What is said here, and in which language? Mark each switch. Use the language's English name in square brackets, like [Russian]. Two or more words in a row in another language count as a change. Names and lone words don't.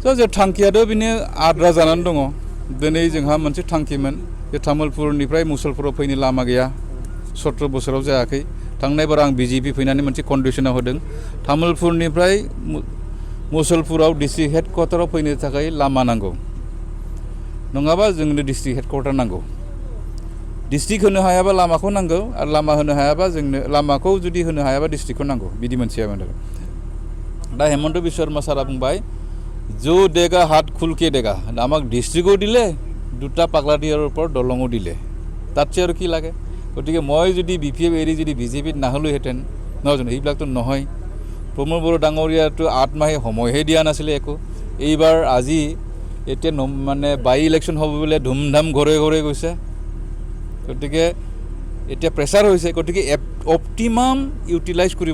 [Bodo] सार जों थांखियाथ' बिनो आद्रा जानानै दङ दिनै जोंहा मोनसे थांखिमोन बे तामुलपुरनिफ्राय मुसलपुराव फैनो लामा गैया 17 बोसोराव जायाखै थांनाय बार आं बिजेपि फैनानै मोनसे कन्डिशनाव होदों तामुलपुरनिफ्राय मुसलपुराव डिस्ट्रिक्ट हेडक्वार्टाराव फैनो थाखाय लामा नांगौ नङाबा जोंनो डिस्ट्रिक्ट हेडक्वार्टार नांगौ डिस्ट्रिक्ट होनो हायाबा लामाखौ नांगौ आरो लामा होनो हायाबा जोंनो लामाखौ जुदि होनो हायाबा डिस्ट्रिक्टखौ नांगौ बिदि मोनसेयामोन दा हेमন্ত বিশ্ব शर्मा सारा बुंबाय [Hindi] जो देगा हाथ खुल के देगा [Assamese] আমাক ডিস্ট্রিক্টও দিলে দুটা পাগলাদিয়াৰ ওপৰত দলঙো দিলে তাতছে আৰু কি লাগে গতিকে মই যদি বিপিএফ এৰি যদি বিজেপিত নাহলোহেঁতেন নহয় জানো এইবিলাকতো নহয় প্ৰমোদ বড়ো ডাঙৰীয়াটো 8 মাহে সময়হে দিয়া নাছিলে একো এইবাৰ আজি এতিয়া মানে বাই ইলেকশ্যন হ'ব বুলি ধুমধাম ঘৰে ঘৰে গৈছে গতিকে এতিয়া প্ৰেছাৰ হৈছে গতিকে [English] optimum utilize [Assamese] কৰিব